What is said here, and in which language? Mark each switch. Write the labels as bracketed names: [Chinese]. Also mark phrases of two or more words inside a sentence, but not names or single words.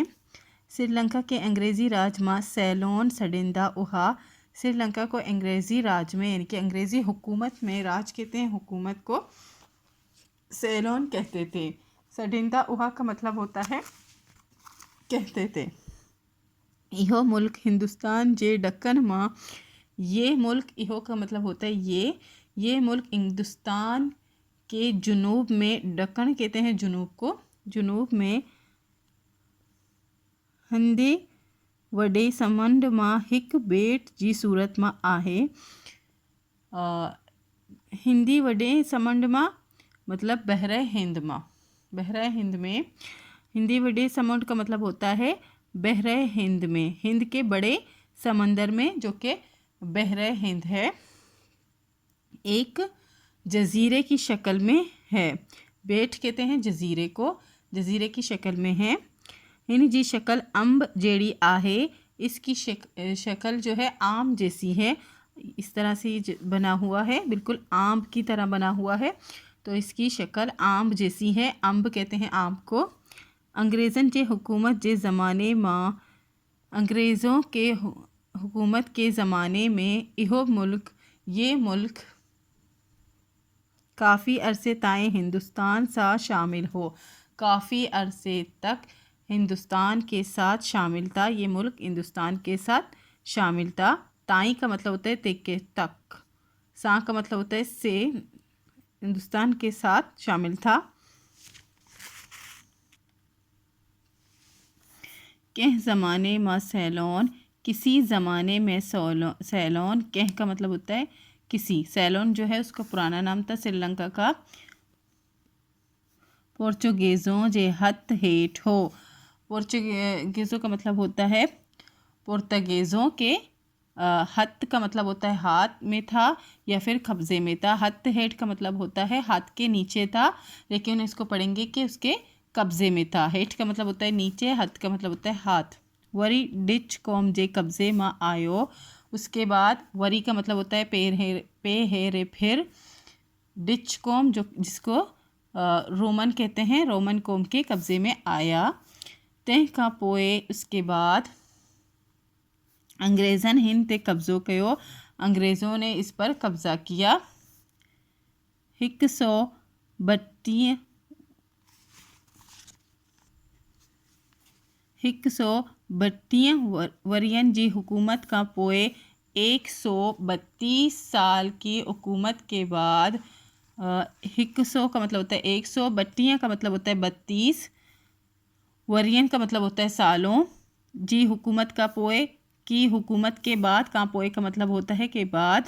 [Sindhi] श्रीलंका के अंग्रेज़ी राज में सेलोन सडिंदा उहा। [Hindi] श्रीलंका को अंग्रेज़ी राज में यानी कि अंग्रेज़ी हुकूमत में राज कहते हैं, हुकूमत को सेलोन कहते थे। [Sindhi] सडिंदा उहा [Hindi] का मतलब होता है कहते थे। [Sindhi] इहो मुल्क हिंदुस्तान जे दक्कन मां, [Hindi] ये मुल्क, इहो का मतलब होता है ये मुल्क हिंदुस्तान के जुनूब में, दक्कन कहते हैं जुनूब को, जुनूब में [Sindhi] हिंदी वडे समंड मां हिक बेट जी सूरत मां आहे। हिंदी वडे समंड मां मतलब बहरा हिंद मां, [Hindi] बहरा हिंद में। [Sindhi] हिंदी वडे समंड [Hindi] का मतलब होता है बहरा हिंद में, हिंद के बड़े समंदर में, जो कि बहरा हिंद है, एक जजीरे की शक्ल में है। बेट कहते हैं जजीरे को, जजीरे की शक्ल में है। [Sindhi] इन जी शक्ल अम्ब जेड़ी आहे, [Hindi] इसकी शक्ल जो है आम जैसी है। इस तरह से ये बना हुआ है, बिल्कुल आम की तरह बना हुआ है, तो इसकी शक्ल आम जैसी है। अम्ब कहते हैं आम को। [Sindhi] अंग्रेज़न जे हुकूमत जे ज़माने मां, [Hindi] अंग्रेज़ों के हुकूमत के ज़माने में [Sindhi] इहो मुल्क, [Hindi] ये मुल्क [Sindhi] काफ़ी अरसे ताएं हिंदुस्तान सा शामिल हो, [Hindi] काफ़ी अरसे तक हिंदुस्तान के साथ शामिल था। ये मुल्क हिंदुस्तान के साथ शामिल था। ताई का मतलब होता है तेके तक, सा का मतलब होता है से, हिंदुस्तान के साथ शामिल था। [Sindhi] कह ज़माने में सैलोन, [Hindi] किसी ज़माने में सैलोन, कह का मतलब होता है किसी। सैलोन जो है उसका पुराना नाम था श्रीलंका का। [Sindhi] पोर्चुगेज़ों जे हथ हेठ हो, [Hindi] पोर्चुगेज़ों का मतलब होता है पुर्तगेज़ों के हथ का मतलब होता है हाथ में था या फिर कब्ज़े में था। हथ हेठ का मतलब होता है हाथ के नीचे था, लेकिन इसको पढ़ेंगे कि उसके कब्ज़े में था। हेठ का मतलब होता है नीचे, हथ का मतलब होता है हाथ। [Sindhi] वरी डिच कौम जे कब्ज़े में आयो, [Hindi] उसके बाद वरी का मतलब होता है पे है रे फिर। डिच कौम जो जिसको रोमन कहते हैं, रोमन कौम के कब्ज़े में आया। [Sindhi] तंहिं खां पोइ [Hindi] उसके बाद [Sindhi] अंग्रेज़न हिंद ते कब्ज़ो कयो, [Hindi] अंग्रेज़ों ने इस पर कब्ज़ा किया। [Sindhi] 132 वरियन जी हुकूमत का पोइ, [Hindi] 132 साल की हुकूमत के बाद, 100 का मतलब होता है 132 का मतलब होता है 32, वरियन का मतलब होता है सालों, [Sindhi] जी हुकूमत का पोए [Hindi] की हुकूमत के बाद, [Sindhi] का पोए [Hindi] का मतलब होता है के बाद।